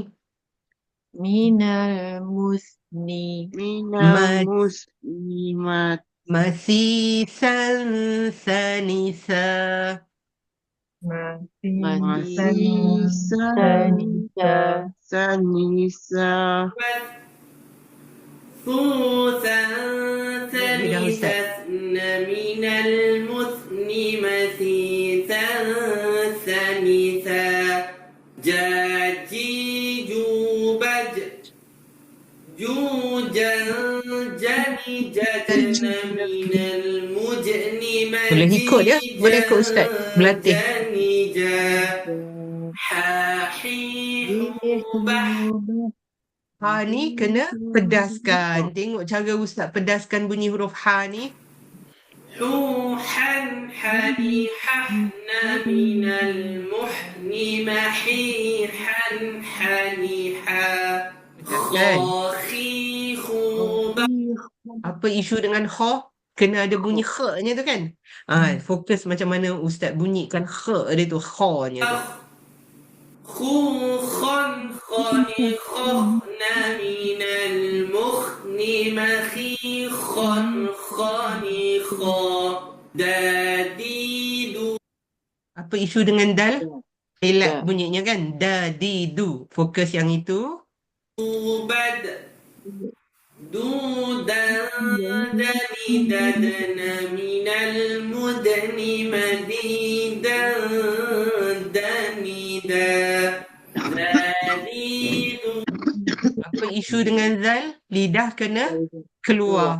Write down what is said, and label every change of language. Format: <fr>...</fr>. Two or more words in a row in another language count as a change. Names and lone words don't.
<ar>من المسني. من المسلمات. مسيسن سنيسا. مسيسن. سنيسا. سنيسا. ثوثا ثالثا من المثن مثيثا ثالثا جاجي جوبج جوجا جني ججن من المجن</ar> <ms>Boleh ikut dia? Boleh ikut Ustaz berlatih.</ms> <ar>حاحي حوبح.</ar> <ms>Ha ni kena pedaskan. Tengok cara Ustaz pedaskan bunyi huruf ha ni.</ms> <ar>حوحن حني ححنا من المحني محيحن حنيحا. خاخي خوبخ.</ar> <ms>Apa isu dengan kha? Kena ada bunyi kha-nya tu kan? Fokus macam mana Ustaz bunyikan kha dia tu, kha-nya tu.</ms> <ar>خوخا خنخنا من المخن مخيخا خنخا داديدو.</ar> <ms>Apa isu dengan dal? Elak bunyinya kan? Dadidu. Fokus yang itu.</ms> <ar>دوبد. دودن دني ددنا من المدني مديدن دنيدا.</ar> <ms>Apa isu dengan zal? Lidah kena keluar.</ms>